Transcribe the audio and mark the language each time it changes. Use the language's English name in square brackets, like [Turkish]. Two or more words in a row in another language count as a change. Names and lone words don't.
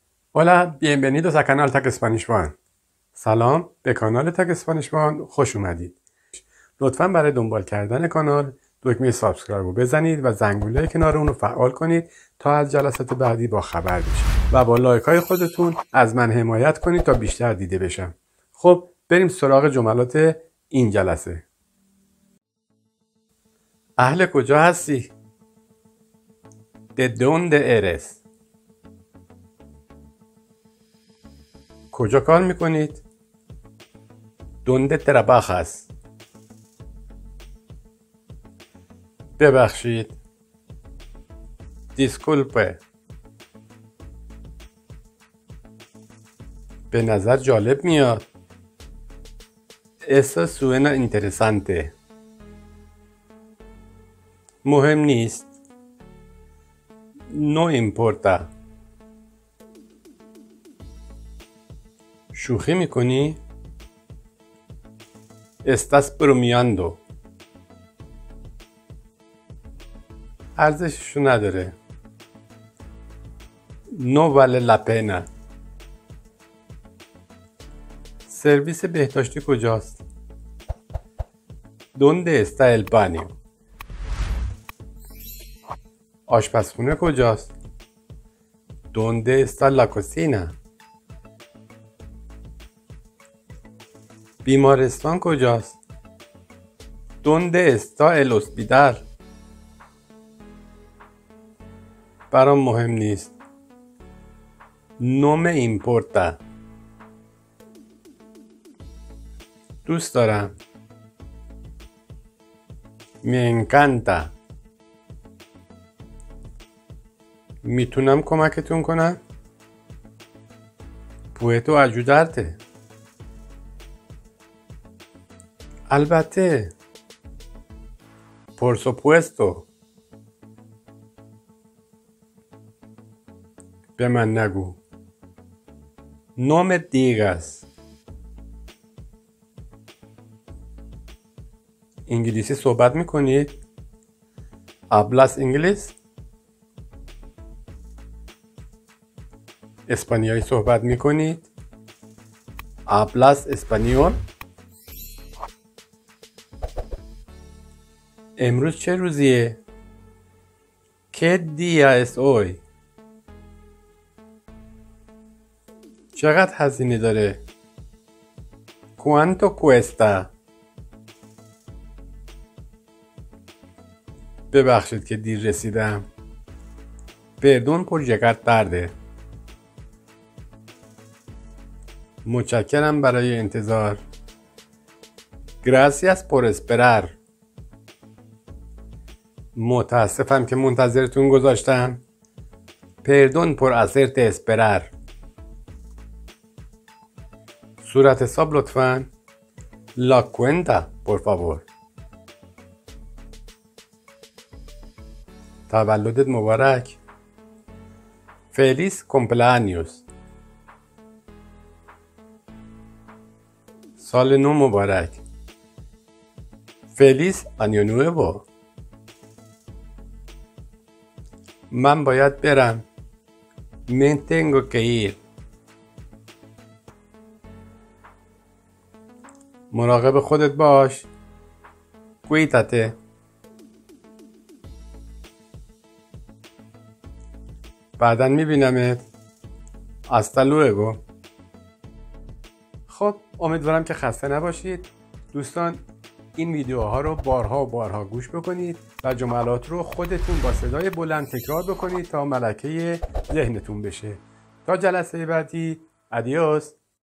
[Spanish] Hola, bienvenidos a canal Tech Spanish One. [Persian] سلام، به کانال تک اسپانیش وان خوش اومدید. لطفاً برای دنبال کردن کانال دکمه سابسکرایب رو بزنید و زنگوله کنار اون رو فعال کنید تا از جلسات بعدی با خبر بشید و با لایک های خودتون از من حمایت کنید تا بیشتر دیده بشم. خب بریم سراغ جملات این جلسه. اهل کجا هستی؟ [Spanish] ¿De dónde eres؟ [Persian] کجا کار میکنید؟ [Spanish] ¿Dónde trabajas؟ ببخشید. [Persian] Disculpe. به نظر جالب میاد. [Spanish] Eso suena interesante. [Persian] مهم نیست. [Spanish] No importa. [Persian] شوخی میکنی؟ [Spanish] Estás bromeando. [Persian] ارزششو نداره. [Spanish] No vale la pena. [Persian] سرویس بهداشتی کجاست؟ [Spanish] ¿Dónde está el baño؟ [Persian] آشپزخونه کجاست؟ [Spanish] ¿Dónde está la cocina؟ [Persian] بیمارستان کجاست؟ [Spanish] ¿Dónde está el hospital؟ [Persian] برام مهم نیست. [Spanish] No me importa. [Persian] دوست دارم. [Spanish] Me encanta. [Persian] میتونم کمکتون کنم؟ [Spanish] Puedo ayudarte. البته. Por supuesto. [Persian] به من نگو. [Spanish] No me digas. [Persian] انگلیسی صحبت میکنید؟ [Spanish] Hablas inglés؟ [Persian] اسپانیایی صحبت میکنید؟ [Spanish] Hablas español؟ [Persian] امروز چه روزیه؟ [Spanish] ¿Qué día es hoy؟ [Persian] چقدر هزینه داره؟ [Spanish] ¿Cuánto cuesta؟ [Persian] ببخشید که دیر رسیدم. [Spanish] Perdón por llegar tarde. [Persian] متشکرم برای انتظار. [Spanish] Gracias por esperar. [Persian] متاسفم که منتظرتون گذاشتم. [Spanish] Perdón por hacerte esperar. [Persian] صورت حساب لطفاً. [Spanish] La cuenta, por favor. [Persian] تولدت مبارک. [Spanish] Feliz cumpleaños. [Persian] سال نو مبارک. [Spanish] Feliz año nuevo. [Persian] من باید برم. [Spanish] Me tengo que ir. [Persian] مراقب خودت باش. Cuídate. بعداً میبینمت. [Spanish] Hasta luego. [Persian] خب امیدوارم که خسته نباشید. دوستان این ویدیوها رو بارها و بارها گوش بکنید و جملات رو خودتون با صدای بلند تکرار بکنید تا ملکه ذهنتون بشه. تا جلسه بعدی. ادیوس.